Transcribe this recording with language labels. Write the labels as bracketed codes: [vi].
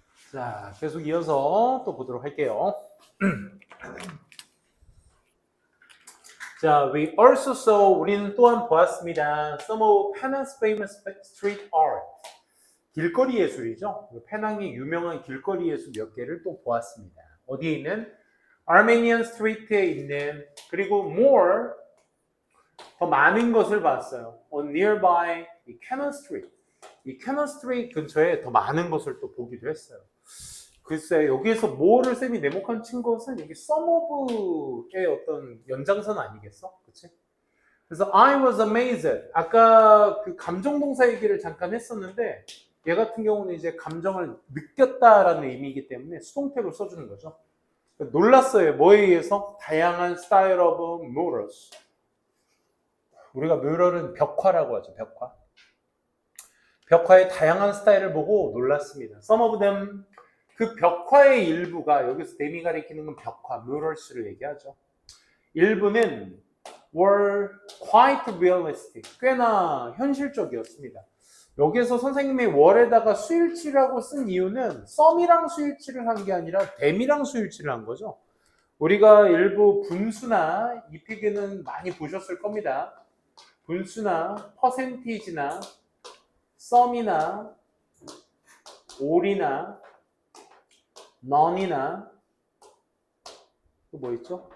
[ko] 자, 계속 이어서 또 보도록 할게요. 자, [en] we also saw [ko] 우리는 또한 보았습니다. [en] Some of Penang's famous street art. [ko] 길거리 예술이죠. 페낭의 유명한 길거리 예술 몇 개를 또 보았습니다. 어디에 있는? Armenian Street에 있는 그리고 more 더 많은 것을 봤어요. [en] On nearby [ko] 이 [en] Cannon Street. [ko] 이 Cannon Street 근처에 더 많은 것을 또 보기도 했어요. 글쎄 여기에서 뭐를 쌤이 네모칸 친 것은 여기 some of의 어떤 연장선 아니겠어? 그치? 그래서 [en] I was amazed. [ko] 아까 그 감정동사 얘기를 잠깐 했었는데 얘 같은 경우는 이제 감정을 느꼈다라는 의미이기 때문에 수동태로 써주는 거죠. 놀랐어요. 뭐에 의해서? 다양한 [en] style of murals. [ko] 우리가 뮤럴은 벽화라고 하죠. 벽화. 벽화의 다양한 스타일을 보고 놀랐습니다. [en] Some of them. [ko] 그 벽화의 일부가 여기서 댐이 가리키는 건 벽화, murals를 얘기하죠. 일부는 [en] were quite realistic. [ko] 꽤나 현실적이었습니다. 여기서 선생님이 월에다가 수일치라고 쓴 이유는 썸이랑 수일치를 한 게 아니라 댐이랑 수일치를 한 거죠. 우리가 일부 분수나 이 피규는 많이 보셨을 겁니다. 분수나 퍼센티지나 썸이나 올이나 none이나 또 뭐 있죠?